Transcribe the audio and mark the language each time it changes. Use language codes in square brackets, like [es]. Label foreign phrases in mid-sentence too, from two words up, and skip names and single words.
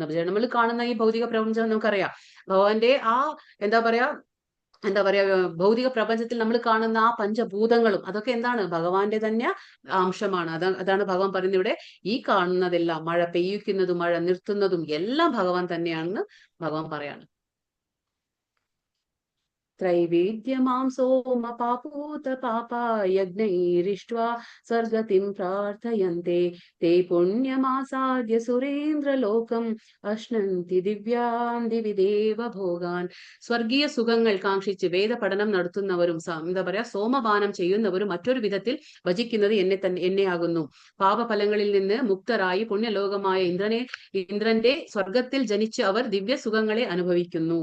[ml] നമ്മൾ കാണുന്ന ഈ ഭൗതിക പ്രപഞ്ചം നമുക്കറിയാം, ഭഗവാന്റെ ആ എന്താ പറയാ ഭൗതിക പ്രപഞ്ചത്തിൽ നമ്മൾ കാണുന്ന ആ പഞ്ചഭൂതങ്ങളും അതൊക്കെ എന്താണ്? ഭഗവാന്റെ തന്നെ അംശമാണ്. അതാണ് ഭഗവാൻ പറയുന്നത് ഇവിടെ, ഈ കാണുന്നതെല്ലാം, മഴ പെയ്യിക്കുന്നതും മഴ നിർത്തുന്നതും എല്ലാം ഭഗവാൻ തന്നെയാണെന്ന് ഭഗവാൻ പറയാണ്. [sa] त्रैवेद्यमां सोमपापूत पापा यज्ञैरिष्ट्वा स्वर्गतिं प्रार्थयन्ते ते पुण्यमासाद्य സുരേന്ദ്രലോകം അശ്നന്തി ദിവ്യാൻ ദിവി ദേവഭോഗാൻ. [ml] സ്വർഗീയ സുഖങ്ങൾ കാക്ഷിച്ച് വേദപഠനം നടത്തുന്നവരും എന്താ പറയാ സോമപാനം ചെയ്യുന്നവരും മറ്റൊരു വിധത്തിൽ ഭജിക്കുന്നത് എന്നെയാകുന്നു. പാപഫലങ്ങളിൽ നിന്ന് മുക്തരായി പുണ്യലോകമായ ഇന്ദ്രന്റെ സ്വർഗത്തിൽ ജനിച്ച് അവർ ദിവ്യ സുഖങ്ങളെ അനുഭവിക്കുന്നു.